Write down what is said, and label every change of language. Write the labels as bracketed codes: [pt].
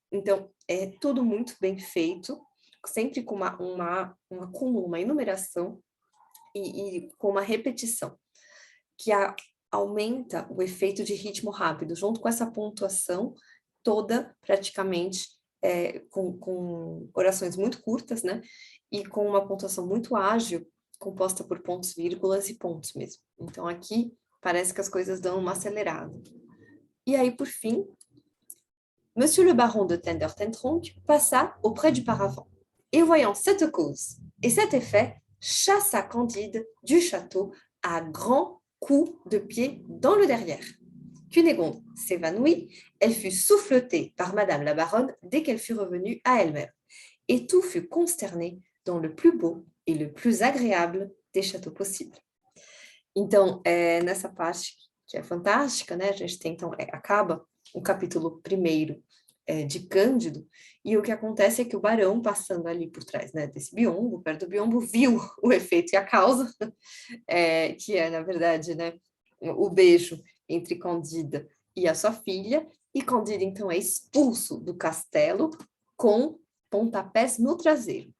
[pt] Então, é tudo muito bem feito, sempre com um acúmulo, uma enumeração e com uma repetição, que aumenta o efeito de ritmo rápido, junto com essa pontuação toda, praticamente, com orações muito curtas, né? E com uma pontuação muito ágil, composta por pontos, vírgulas e pontos mesmo. Então, aqui, parece que as coisas dão uma acelerada. E aí, por fim, [fr] Monsieur le baron de Tender-Tentronckh passa auprès du paravent, et voyant cette cause et cet effet, chassa Candide du château à grands coups de pied dans le derrière. Cunégonde s'évanouit, elle fut souffletée par Madame la baronne dès qu'elle fut revenue à elle-même, et tout fut consterné dans le plus beau et le plus agréable des châteaux possibles. [pt] Então, nessa parte que é fantástica, né? A gente tem, então, acaba o capítulo primeiro de Cândido, e o que acontece é que o Barão, passando ali por trás, né, desse biombo, perto do biombo, viu o efeito e a causa, que é, na verdade, né, o beijo entre Candida e a sua filha, e Candida, então, é expulso do castelo com pontapés no traseiro.